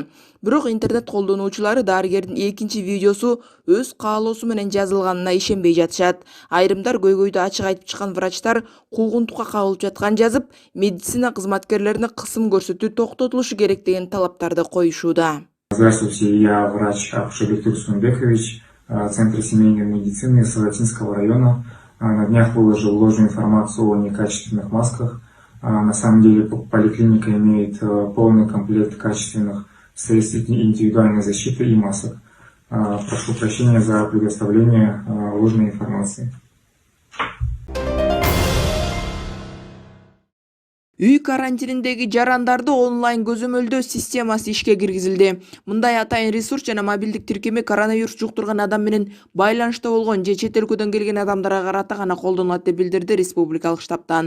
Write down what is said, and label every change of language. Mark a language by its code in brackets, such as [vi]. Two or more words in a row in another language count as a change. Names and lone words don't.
[ky] Бирок интернет колдонуучулары дарыгердин экинчи видеосу өз каалоосу менен жазылганына ишенбей жатышат. Айрымдар көйгөйдү ачык айтып чыккан врачтар куугунтукка кабылып жаткан жазып, медицина кызматкерлерине кысым көрсөтүү токтотулушу керек деген талаптарды коюшууда. [ru] Здравствуйте, я врач Апышев Бектур Сунбекович, Центра семейной медицины Саватинского района. На днях выложил ложную информацию о некачественных масках. На самом деле поликлиника имеет полный комплект качественных средств индивидуальной защиты и масок. Прошу прощения за предоставление ложной информации. [ky] Үй карантининдеги жарандарды онлайн көзөмөлдөө системасы ишке киргизилди. Мындай атайын ресурс жана мобилдик тиркеме коронавирус жуктурган адам менен байланышта болгон же чет өлкөдөн келген адамдарга карата гана колдонулат деп билдирди республикалык штабтан.